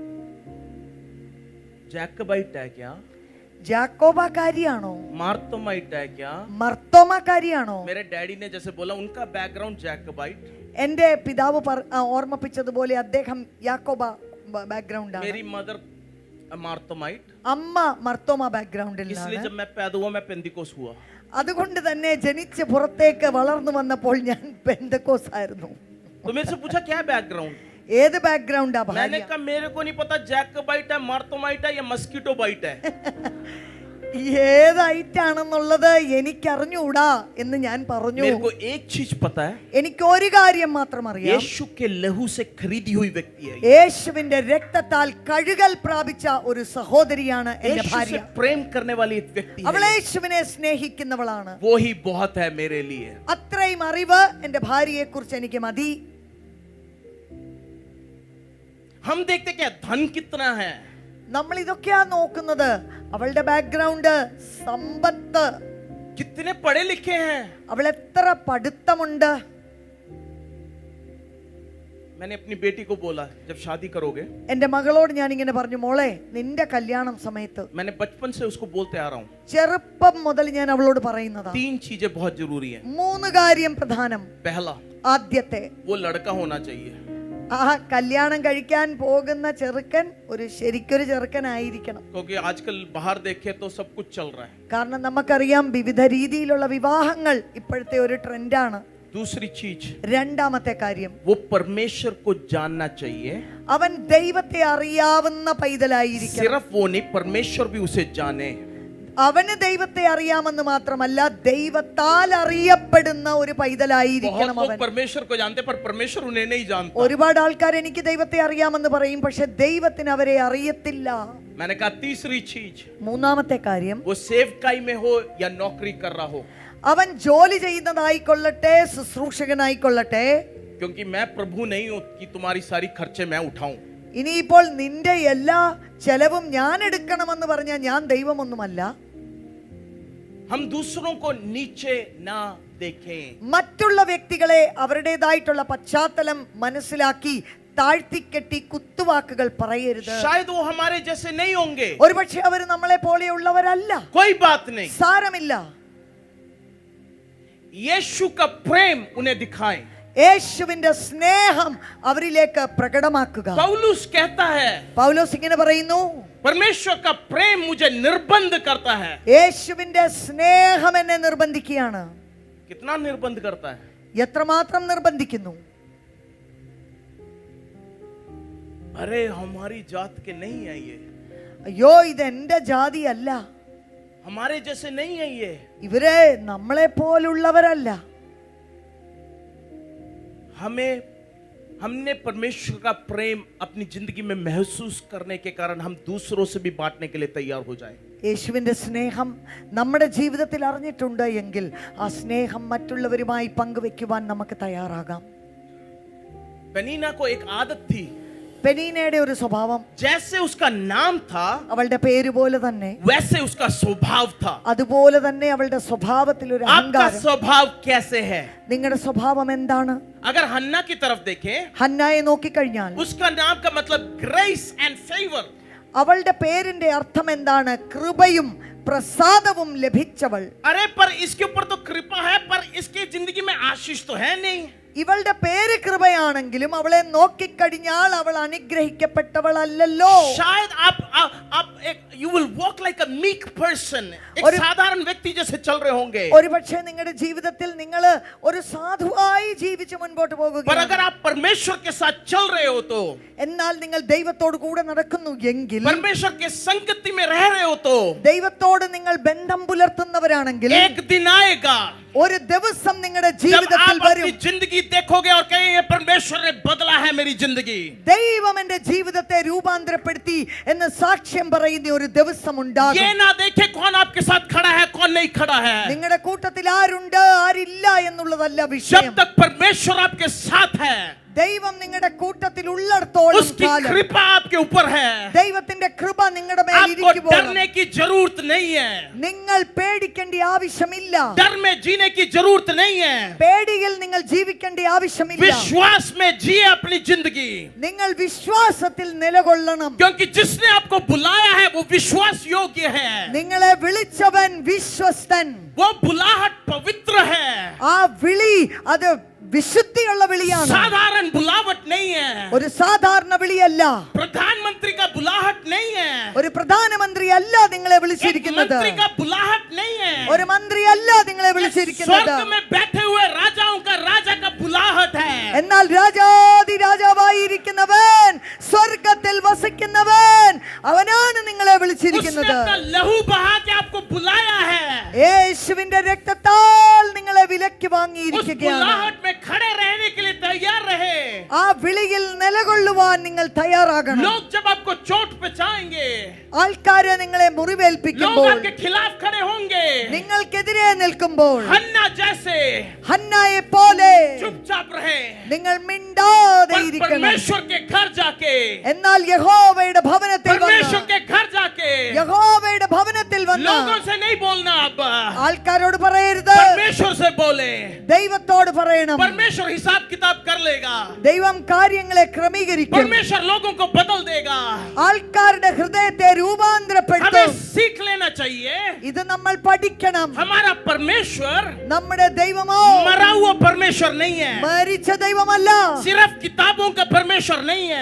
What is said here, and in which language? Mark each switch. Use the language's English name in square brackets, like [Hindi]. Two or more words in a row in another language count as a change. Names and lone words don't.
[Hindi] जैकबाइट है क्या? [Malayalam] ജാക്കോബാകാരിയാണോ? [Hindi] मार्तोमाइट है क्या? [Malayalam] മർത്തോമാകാരിയാണോ? [Hindi] मेरे डैडी ने जैसे बोला, उनका बैकग्राउंड जैकबाइट, [Malayalam] എന്റെ പിതാവ് ഓർമ്മിപ്പിച്ചതുപോലെ അദ്ദേഹം യാക്കോബ ബാക്ക്ഗ്രൗണ്ട് ആണ്. [Hindi] मेरी मदर मार्तोमाइट, [Malayalam] അമ്മ മർത്തോമ ബാക്ക്ഗ്രൗണ്ടിൽ [Hindi] इसलिए [Malayalam] നിന്നാണ്. [Hindi] जब मैं पैदा हुआ मैं पेंदिकोस हुआ। [Malayalam] അതുകൊണ്ട് തന്നെ ജനിച്ച് പുറത്തേക്ക് വളർന്നു വന്നപ്പോൾ ഞാൻ പെന്തക്കോസ് ആയിരുന്നു. [Hindi] तो मेरे से पूछा क्या बैकग्राउंड? [Malayalam] ഏത് ബാക്ക്ഗ്രൗണ്ടാ [Hindi] मैंने [Malayalam] ഭാര്യ? [Hindi] कहा मेरे को नहीं पता जैकबाइट है, मार्तोमाइट है या [English] mosquito bite [Hindi] है। [Malayalam] ഏതായിട്ടാണെന്നുള്ളത് എനിക്കറിഞ്ഞൂടാ എന്ന് ഞാൻ പറഞ്ഞു. [Hindi] मेरे को एक चीज पता है, [Malayalam] എനിക്ക് ഒരു കാര്യം മാത്രം അറിയാം. [Hindi] यीशु के लहू से खरीदी हुई व्यक्ति है। [Malayalam] യേശുവിന്റെ രക്തത്താൽ കഴുകൽ പ്രാപിച്ച ഒരു സഹോദരിയാണ് എന്റെ [Hindi] यीशु से [Malayalam] ഭാര്യ. [Hindi] प्रेम करने वाली एक व्यक्ति [Malayalam] അവൾ [Hindi] है, [Malayalam] യേശുവിനെ സ്നേഹിക്കുന്നവളാണ്. [Hindi] वो ही बहुत है मेरे लिए। [Malayalam] അത്രയും അറിവ് എന്റെ ഭാര്യയെ കുറിച്ച് എനിക്ക് മതി. [Hindi] हम देखते क्या धन कितना है, [Malayalam] നമ്മൾ ഇതൊക്കെയാ നോക്കുന്നത്. അവളുടെ ബാക്ക്ഗ്രൗണ്ട്, സമ്പത്ത്, [Hindi] कितने पढ़े लिखे हैं। [Malayalam] അവൾ എത്ര പഠിത്തമുണ്ട്. [Hindi] मैंने अपनी बेटी को बोला, जब शादी करोगे, [Malayalam] എന്റെ മകളോട് ഞാൻ ഇങ്ങനെ പറഞ്ഞു, മോളെ നിന്റെ കല്യാണം സമയത്ത്, [Hindi] मैंने बचपन से उसको बोलते आ रहा हूँ, [Malayalam] ചെറുപ്പം മുതൽ ഞാൻ അവളോട് പറയുന്നതാ, [Hindi] 3 चीजें बहुत जरूरी हैं। [Malayalam] 3 കാര്യം പ്രധാനം. [Hindi] पहला, [Malayalam] ആദ്യത്തെ, [Hindi] वो लड़का होना चाहिए। [Malayalam] ആ കല്യാണം കഴിക്കാൻ പോകുന്ന ചെറുക്കൻ ശരിക്കൊരു ചെറുക്കനായിരിക്കണം. [Hindi] क्योंकि आजकल बाहर देखे तो सब कुछ चल रहा है। [Malayalam] കാരണം നമുക്കറിയാം വിവിധ രീതിയിലുള്ള വിവാഹങ്ങൾ ഇപ്പോഴത്തെ ഒരു ട്രെൻഡാണ്. [Hindi] दूसरी चीज, [Malayalam] രണ്ടാമത്തെ കാര്യം, [Hindi] वो परमेश्वर को जानना चाहिए। [Malayalam] അവൻ ദൈവത്തെ അറിയാവുന്ന പൈതലായിരിക്കണം. [Hindi] सिर्फ वो नहीं, परमेश्वर भी उसे जाने। [Malayalam] അവന് ദൈവത്തെ അറിയാമെന്ന് മാത്രമല്ല, ദൈവത്താൽ അറിയപ്പെടുന്ന ഒരു പൈതലായിരിക്കണം [Hindi] बहुत [Malayalam] അവൻ. [Hindi] लोग परमेश्वर को जानते पर परमेश्वर उन्हें नहीं जानता। [Malayalam] ഒരുപാട് ആൾക്കാർ എനിക്ക് ദൈവത്തെ അറിയാമെന്ന് പറയും, പക്ഷെ ദൈവത്തിന് അവരെ അറിയത്തില്ല. [Hindi] मैंने कहा तीसरी चीज, [Malayalam] മൂന്നാമത്തെ കാര്യം, [Hindi] वो सेवकाई में हो या नौकरी कर रहा हो, [Malayalam] അവൻ ജോലി ചെയ്യുന്നതായിക്കൊള്ളട്ടെ, ശുശ്രൂഷകനായിക്കൊള്ളട്ടെ, [Hindi] क्योंकि मैं प्रभु नहीं हूं कि तुम्हारी सारी खर्चे मैं उठाऊं। [Malayalam] ഇനിയിപ്പോൾ നിന്റെ എല്ലാ ചെലവും ഞാൻ എടുക്കണമെന്ന് പറഞ്ഞാൽ ഞാൻ ദൈവമൊന്നുമല്ല. [Hindi] हम दूसरों को नीचे ना देखें। [Malayalam] മറ്റുള്ള വ്യക്തികളെ അവരുടേതായിട്ടുള്ള പശ്ചാത്തലം മനസ്സിലാക്കി താഴ്ത്തിക്കെട്ടി കുത്തുവാക്കുകൾ പറയരുത്. [Hindi] शायद वो हमारे जैसे नहीं होंगे, [Malayalam] ഒരുപക്ഷെ അവർ നമ്മളെ പോലെയുള്ളവരല്ല. [Hindi] कोई बात नहीं, [Malayalam] സാരമില്ല. [Hindi] यीशु का प्रेम उन्हें दिखाएं। [Malayalam] യേശുവിന്റെ സ്നേഹം അവരിലേക്ക് പ്രകടമാക്കുക. [Hindi] पौलुस कहता है, [Malayalam] പൗലോസ് ഇങ്ങനെ പറയുന്നു, [Hindi] परमेश्वर का प्रेम मुझे निर्बंध करता है। [Malayalam] യേശുവിന്റെ സ്നേഹം എന്നെ നിർബന്ധിക്കുകയാണ്. [Hindi] कितना निर्बंध करता है? [Malayalam] എത്രമാത്രം നിർബന്ധിക്കുന്നു. [Hindi] अरे हमारी जात के नहीं है ये, [Malayalam] അയ്യോ ഇത് എന്റെ ജാതിയല്ല, [Hindi] हमारे जैसे नहीं है ये। [Malayalam] ഇവരെ നമ്മളെ പോലുള്ളവരല്ല. [Hindi] हमने परमेश्वर का प्रेम अपनी जिंदगी में महसूस करने के कारण हम दूसरों से भी बांटने के लिए तैयार हो जाएं। [Malayalam] യേശുവിന്റെ സ്നേഹം നമ്മുടെ ജീവിതത്തിൽ അറിഞ്ഞിട്ടുണ്ട് എങ്കിൽ ആ സ്നേഹം മറ്റുള്ളവരുമായി പങ്കുവെക്കുവാൻ നമുക്ക് തയ്യാറാകാം. [Hindi] पेनीना को एक आदत थी, [Malayalam] പെനീനയുടെ ഒരു സ്വഭാവം, [Hindi] जैसे उसका नाम था [Malayalam] അവളുടെ പേര് പോലെ തന്നെ [Hindi] वैसे उसका स्वभाव था। [Malayalam] അതുപോലെ തന്നെ അവളുടെ സ്വഭാവത്തിൽ ഒരു [Hindi] आपका [Malayalam] അഹങ്കാരം. [Hindi] स्वभाव कैसे है? [Malayalam] നിങ്ങളുടെ സ്വഭാവം എന്താണ്? [Hindi] अगर हन्ना की तरफ देखें, [Malayalam] ഹന്നായെ നോക്കിക്കഴിഞ്ഞാൽ [Hindi] उसका नाम का मतलब [English] grace and favor. [Malayalam] അവളുടെ പേരിന്റെ അർത്ഥം എന്താണ്? കൃപയും പ്രസാദവും ലഭിച്ചവൾ. [Hindi] अरे पर इसके ऊपर तो कृपा है, पर इसकी जिंदगी में आशीष तो है नहीं। [Malayalam] ഇവളുടെ പേര് കൃപയാണെങ്കിലും അവളെ നോക്കിക്കഴിഞ്ഞാൽ അവൾ അനുഗ്രഹിക്കപ്പെട്ടവളല്ലോ. [Hindi] शायद आप एक [English] you will walk like a meek person, [Hindi] एक साधारण व्यक्ति जैसे चल रहे होंगे। [Malayalam] ഒരുപക്ഷെ നിങ്ങളുടെ ജീവിതത്തിൽ നിങ്ങൾ ഒരു സാധുവായി ജീവിച്ച് മുൻപോട്ട് [Hindi] पर [Malayalam] പോകുകയാണ്. [Hindi] अगर आप परमेश्वर के साथ चल रहे हो तो, [Malayalam] എന്നാൽ നിങ്ങൾ ദൈവത്തോട് കൂടെ നടക്കുന്നു എങ്കിൽ, [Hindi] परमेश्वर के संगति में रह रहे हो तो, [Malayalam] ദൈവത്തോട് നിങ്ങൾ ബന്ധം പുലർത്തുന്നവരാണെങ്കിൽ [Hindi] एक दिन आएगा [Malayalam] ഒരു ദിവസം നിങ്ങളുടെ [Hindi] जब [Malayalam] ജീവിതത്തിൽ [Hindi] आप [Malayalam] വരും, [Hindi] अपनी जिंदगी देखोगे और कहेंगे परमेश्वर ने बदला है मेरी जिंदगी। [Malayalam] ദൈവം എന്റെ ജീവിതത്തെ രൂപാന്തരപ്പെടുത്തി എന്ന് സാക്ഷ്യം പറയുന്ന ഒരു ദിവസം ഉണ്ടാകും. [Hindi] ये ना देखे कौन आपके साथ खड़ा है कौन नहीं खड़ा है। [Malayalam] നിങ്ങളുടെ കൂട്ടത്തിൽ ആരുണ്ട് ആരില്ല എന്നുള്ളതല്ല [Hindi] जब [Malayalam] വിഷയം. [Hindi] तक परमेश्वर आपके साथ है, [Malayalam] ദൈവം നിങ്ങളുടെ കൂട്ടത്തിൽ ഉള്ളിടത്തോളം [Hindi] उसकी [Malayalam] കാലം [Hindi] कृपा आपके ऊपर है। [Malayalam] ദൈവത്തിന്റെ കൃപ നിങ്ങളുടെ മേൽ [Hindi] आपको [Malayalam] ഇരിക്കുമ്പോൾ [Hindi] डरने की जरूरत नहीं है, [Malayalam] നിങ്ങൾ പേടിക്കേണ്ട ആവശ്യമില്ല. [Hindi] डर में जीने की जरूरत नहीं है। [Malayalam] പേടിയിൽ നിങ്ങൾ ജീവിക്കേണ്ട ആവശ്യമില്ല. [Hindi] विश्वास में जिए अपनी जिंदगी, [Malayalam] നിങ്ങൾ വിശ്വാസത്തിൽ നിലകൊള്ളണം. [Hindi] क्योंकि जिसने आपको बुलाया है वो विश्वास योग्य है। [Malayalam] നിങ്ങളെ വിളിച്ചവൻ വിശ്വസ്തൻ. [Hindi] वो बुलाहट पवित्र है, [Malayalam] ആ വിളി അത് വിശുദ്ധിയുള്ള വിളിയാണ്. [Hindi] साधारण बुलावट नहीं है। [Malayalam] ഒരു സാധാരണ വിളിയല്ല. [Hindi] प्रधानमंत्री का बुलाहट नहीं है, [Malayalam] ഒരു പ്രധാനമന്ത്രി അല്ല നിങ്ങളെ [Hindi] एक [Malayalam] വിളിച്ചിരിക്കുന്നത്. [Hindi] मंत्री का बुलाहट नहीं है, [Malayalam] ഒരു മന്ത്രി അല്ല നിങ്ങളെ വിളിച്ചിരിക്കുന്നത്. [Hindi] स्वर्ग में बैठे हुए राजाओं का राजा का बुलाहट है। [Malayalam] എന്നാൽ രാജാതി രാജാവായിരിക്കുന്നവൻ, സ്വർഗത്തിൽ വസിക്കുന്നവൻ, അവനാണ് നിങ്ങളെ [Hindi] उसने [Malayalam] വിളിച്ചിരിക്കുന്നത്. [Hindi] अपना लहू बहा के आपको बुलाया है। [Malayalam] യേശുവിന്റെ രക്തത്താൽ നിങ്ങളെ വിലക്ക് [Hindi] उस [Malayalam] വാങ്ങിയിരിക്കുകയാണ്. [Hindi] बुलाहट में खड़े रहने के लिए तैयार रहे। [Malayalam] ആ വിളിയിൽ നിലകൊള്ളുവാൻ നിങ്ങൾ തയ്യാറാകണം. [Hindi] लोग जब आपको चोट पहुंचाएंगे, [Malayalam] ആൾക്കാരെ നിങ്ങളെ [Hindi] लोग [Malayalam] മുറിവേൽപ്പിക്കുമ്പോൾ, [Hindi] आपके खिलाफ खड़े होंगे, [Malayalam] നിങ്ങൾക്കെതിരെ നിൽക്കുമ്പോൾ, [Hindi] हन्ना जैसे [Malayalam] ഹന്നായെ പോലെ [Hindi] चुपचाप रहे, [Malayalam] നിങ്ങൾ മിണ്ടാതെ [Hindi] पर [Malayalam] ഇരിക്കണം. [Hindi] परमेश्वर के घर जाके, [Malayalam] എന്നാൽ യഹോവയുടെ ഭവനത്തിൽ [Hindi] परमेश्वर [Malayalam] വന്ന്, [Hindi] के घर जाके [Malayalam] യഹോവയുടെ ഭവനത്തിൽ വന്ന് [Hindi] लोगों से नहीं बोलना, अब [Malayalam] ആൾക്കാരോട് പറയരുത്, [Hindi] परमेश्वर से बोले। [Malayalam] ദൈവത്തോട് പറയണം. [Hindi] परमेश्वर हिसाब किताब कर लेगा, [Malayalam] ദൈവം കാര്യങ്ങളെ ക്രമീകരിക്കും. [Hindi] परमेश्वर लोगों को बदल देगा। [Malayalam] ആൾക്കാരുടെ ഹൃദയത്തെ [Hindi] हमें [Malayalam] രൂപാന്തരപ്പെടുത്തും. [Hindi] सीख लेना चाहिए, [Malayalam] ഇത് നമ്മൾ പഠിക്കണം. [Hindi] हमारा परमेश्वर [Malayalam] നമ്മുടെ ദൈവമോ [Hindi] मरा हुआ परमेश्वर नहीं है, [Malayalam] മരിച്ച ദൈവമല്ല, [Hindi] सिर्फ किताबों का परमेश्वर नहीं है,